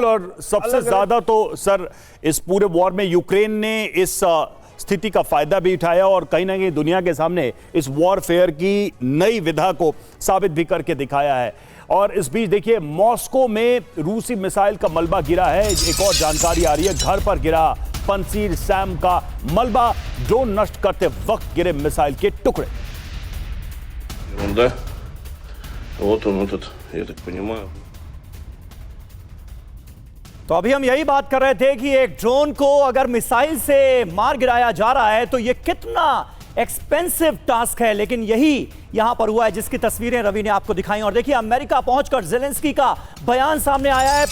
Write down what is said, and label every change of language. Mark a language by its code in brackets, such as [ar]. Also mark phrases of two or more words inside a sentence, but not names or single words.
[hi] और सबसे ज्यादा तो सर इस पूरे वॉर में यूक्रेन ने इस स्थिति का फायदा भी उठाया और कहीं ना कहीं दुनिया के सामने इस वॉरफेयर की नई विधा को साबित भी करके दिखाया है। और इस बीच देखिए मॉस्को में रूसी मिसाइल का मलबा गिरा है। एक और जानकारी आ रही है, घर पर गिरा पंसीर सैम का मलबा, ड्रोन नष्ट करते वक्त गिरे मिसाइल के टुकड़े। [ru] Вот он этот, я так понимаю. [hi] तो अभी हम यही बात कर रहे थे कि एक ड्रोन को अगर मिसाइल से मार गिराया जा रहा है तो ये कितना [en] expensive task [hi] है। लेकिन यही यहां पर हुआ है जिसकी तस्वीरें रवि ने आपको दिखाई। और देखिए अमेरिका पहुंचकर जेलेंस्की का बयान सामने आया है।